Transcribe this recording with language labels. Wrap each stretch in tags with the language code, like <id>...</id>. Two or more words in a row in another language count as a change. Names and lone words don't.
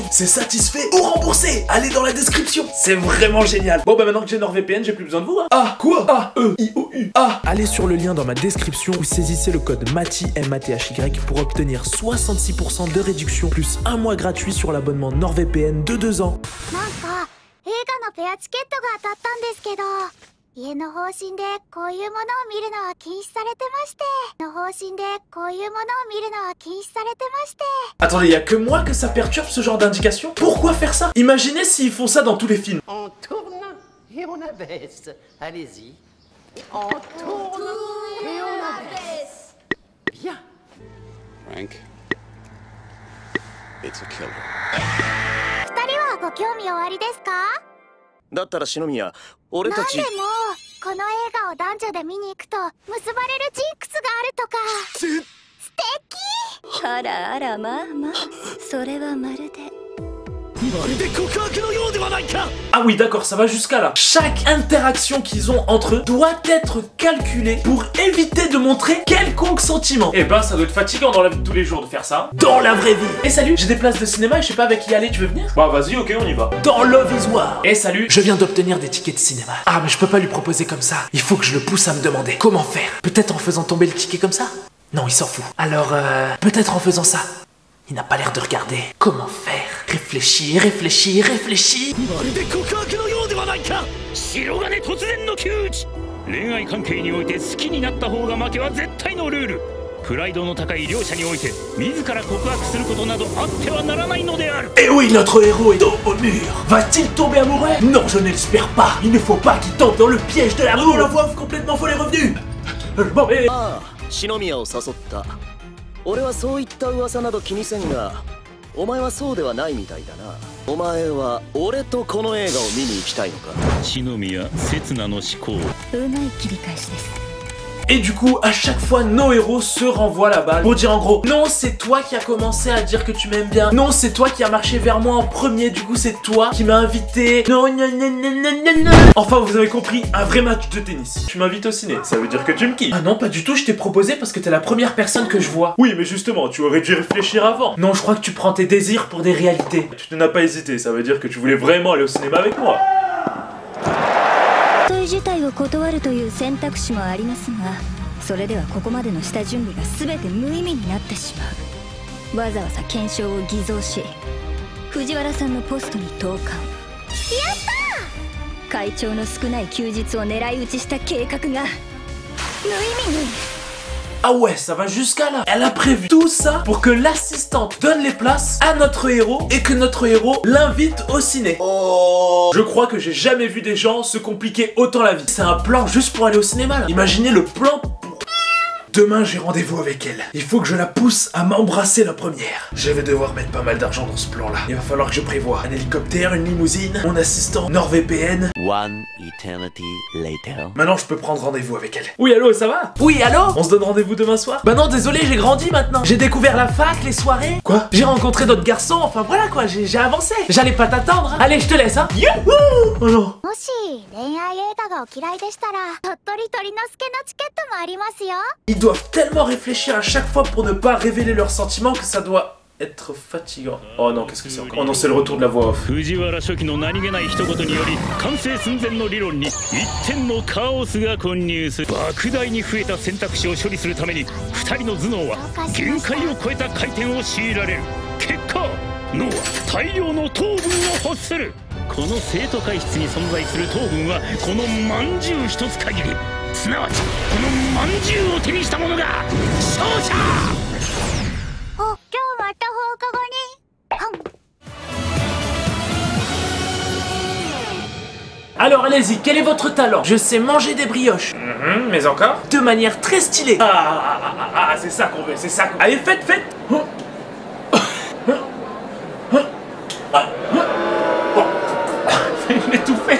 <fr>C'est satisfait ou remboursé. Allez dans la description. C'est vraiment génial. Bon maintenant que j'ai NordVPN, j'ai plus besoin de vous, hein. Ah, quoi? A-E-I-O-U. Ah. Allez sur le lien dans ma description ou saisissez le code MATHY M-A-T-H-Y pour obtenir 66% de réduction plus un mois gratuit sur l'abonnement NordVPN de 2 ans.</fr> <ja>画のペアチケットが当たったんですけど、家の方針でこういうものを見るのは禁止されてまして、の方針でこういうものを見るのは禁止されてまして。</ja> <fr>Attendez, y a que moi que ça perturbe ce genre d'indication? Pourquoi faire ça? Imaginez s'ils font ça dans tous les films. On tourne et on abaisse. Allez-y. On tourne et on abaisse. Bien.</fr> <en>Frank, it's a killer.</en> <ja>二人はご興味おありですか？だったら篠宮、俺たち。なんでもこの映画を男女で見に行くと結ばれるジンクスがあるとか。素敵。あらあら、まあまあ、それはまるで。</ja> <fr>Ah oui, d'accord, ça va jusqu'à là. Chaque interaction qu'ils ont entre eux doit être calculée pour éviter de montrer quelconque sentiment. Eh ben, ça doit être fatigant dans la vie de tous les jours de faire ça. Dans la vraie vie. Eh salut, j'ai des places de cinéma et je sais pas avec qui aller, tu veux venir? Bah vas-y, ok, on y va. Dans Love is War. Eh salut, je viens d'obtenir des tickets de cinéma. Ah mais je peux pas lui proposer comme ça. Il faut que je le pousse à me demander comment faire. Peut-être en faisant tomber le ticket comme ça? Non, il s'en fout. Alors, peut-être en faisant ça. Il n'a pas l'air de regarder. Comment faire? Réfléchis, réfléchis, réfléchis.</fr> <ja>白金突然の窮地。恋愛関係において好きになった方が負けは絶対のルール。プライドの高い両者において自ら告白することなどあってはならないのである。</ja> <fr>Et oui, notre héros est dos au mur. Va-t-il tomber amoureux? Non, je ne l'espère pas. Il ne faut pas qu'il tombe dans le piège de l'amour. La voix off complètement folle est revenue. Bon, mais...</fr> <ja>ああ、篠宮を誘った。俺はそういった噂など気にせんが、お前はそうではないみたいだな。お前は俺とこの映画を見に行きたいのか？篠宮刹那の思考。うまい切り返しです。</ja> <fr>Et du coup, à chaque fois, nos héros se renvoient la balle pour dire en gros, non, c'est toi qui as commencé à dire que tu m'aimes bien. Non, c'est toi qui as marché vers moi en premier. Du coup, c'est toi qui m'as invité. Non, non, non, non, non, non, non. Enfin, vous avez compris, un vrai match de tennis. Tu m'invites au ciné, ça veut dire que tu me kiffes. Ah non, pas du tout. Je t'ai proposé parce que t'es la première personne que je vois. Oui, mais justement, tu aurais dû réfléchir avant. Non, je crois que tu prends tes désirs pour des réalités. Tu n'as pas hésité, ça veut dire que tu voulais vraiment aller au cinéma avec moi.</fr> <ja>自体を断るという選択肢もありますが、それではここまでの下準備が全て無意味になってしまう。わざわざ検証を偽造し、藤原さんのポストに投函。やったー！会長の少ない休日を狙い撃ちした計画が無意味に。</ja> <fr>Ah ouais, ça va jusqu'à là. Elle a prévu tout ça pour que l'assistante donne les places à notre héros et que notre héros l'invite au ciné. Oh. Je crois que j'ai jamais vu des gens se compliquer autant la vie. C'est un plan juste pour aller au cinéma là. Imaginez le plan pour... Demain j'ai rendez-vous avec elle. Il faut que je la pousse à m'embrasser la première. Je vais devoir mettre pas mal d'argent dans ce plan là. Il va falloir que je prévoie un hélicoptère, une limousine, mon assistant, NordVPN.</fr> <en>One eternity later.</en> <fr>Maintenant je peux prendre rendez-vous avec elle. Oui allô, ça va? Oui allô? On se donne rendez-vous demain soir? Bah non, désolé, j'ai grandi maintenant. J'ai découvert la fac, les soirées. Quoi? J'ai rencontré d'autres garçons, enfin voilà quoi, j'ai avancé. J'allais pas t'attendre, hein. Allez, je te laisse, hein. Youhou! Oh non.</fr> <ja>もし恋愛映画がお嫌いでしたら、鳥取鳥之助のチケットもありますよ。</ja> <fr>Ils doivent tellement réfléchir à chaque fois pour ne pas révéler leurs sentiments que ça doit être fatigant. Oh non, qu'est-ce que c'est encore? Oh non, c'est le retour de la voix off.</fr> <ja>藤原初期の何気ない一言により完成寸前の理論に一点のカオスが混入する。莫大に増えた選択肢を処理するために2人の頭脳は限界を超えた回転を強いられる。結果脳は大量の糖分を欲する。この生徒会室に存在する糖分はこのまんじゅう一つ限り。すなわちこのまんじゅうを手にした者が勝者。お、今日また放課後に。</ja> <fr>Alors allez-y, quel est votre talent? Je sais manger des brioches. Mais encore? De manière très stylée. Ah, c'est ça qu'on veut, c'est ça qu'on veut. Allez, faites, faites. Il est tout fait.</fr>